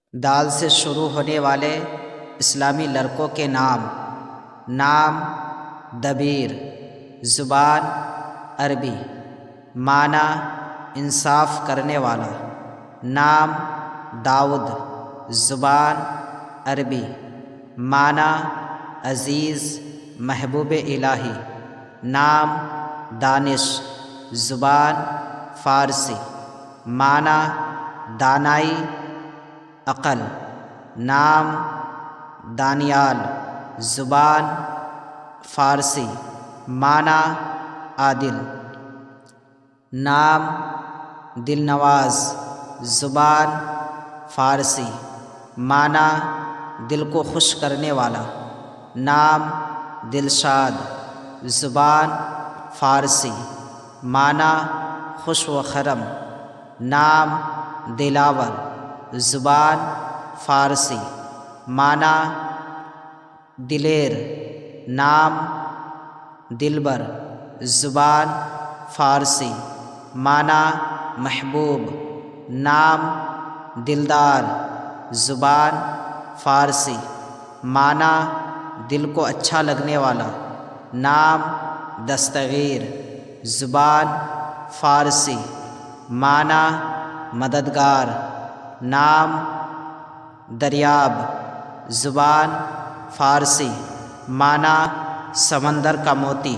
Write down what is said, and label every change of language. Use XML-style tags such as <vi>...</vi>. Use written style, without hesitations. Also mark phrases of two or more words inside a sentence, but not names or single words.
<ur>دال سے شروع ہونے والے اسلامی لڑکوں کے نام: نام دبیر، زبان عربی، معنی انصاف کرنے والا۔ نام داؤد، زبان عربی، معنی عزیز محبوب الہی۔ نام دانش، زبان فارسی، معنی دانائی عقل۔ نام دانیال، زبان فارسی، معنی عادل۔ نام دل نواز، زبان فارسی، معنی دل کو خوش کرنے والا۔ نام دلشاد، زبان فارسی، معنی خوش و خرم۔ نام دلاور، زبان فارسی، معنی دلیر۔ نام دلبر، زبان فارسی، معنی محبوب۔ نام دلدار، زبان فارسی، معنی دل کو اچھا لگنے والا۔ نام دستگیر، زبان فارسی، معنی مددگار۔ نام دریاب، زبان فارسی، معنی سمندر کا موتی۔</ur>